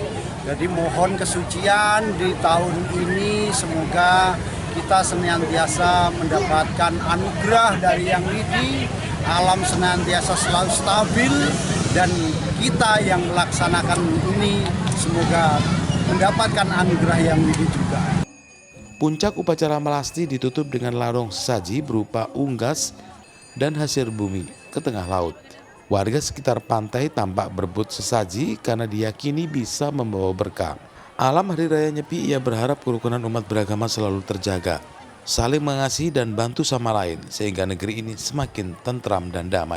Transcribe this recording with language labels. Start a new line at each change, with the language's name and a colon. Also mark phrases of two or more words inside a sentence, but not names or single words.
Indonesian: Jadi mohon kesucian di tahun ini, semoga kita senantiasa mendapatkan anugerah dari Yang Widi, alam senantiasa selalu stabil, dan kita yang melaksanakan ini semoga mendapatkan anugerah Yang Widi juga. Puncak upacara melasti ditutup dengan larung sesaji berupa unggas dan hasil bumi ke tengah laut. Warga sekitar pantai tampak berebut sesaji karena diyakini bisa membawa berkah. Alam Hari Raya Nyepi, ia berharap kerukunan umat beragama selalu terjaga, saling mengasihi dan bantu sama lain sehingga negeri ini semakin tentram dan damai.